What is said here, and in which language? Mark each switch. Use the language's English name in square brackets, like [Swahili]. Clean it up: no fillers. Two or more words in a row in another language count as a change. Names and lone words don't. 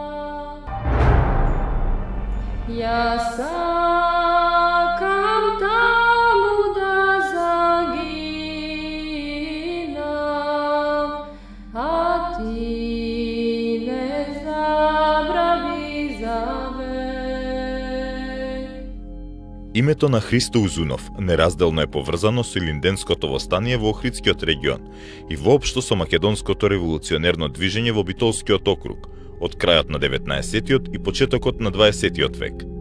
[Macedonian] Ја сакам таму да загинам, а ти не забрави завек. Името на Христо Узунов неразделно е поврзано со илинденското востание во Охридскиот регион и воопшто со македонското револуционерно движење во Битолскиот округ од крајот на 19-тиот и почетокот на 20-тиот век.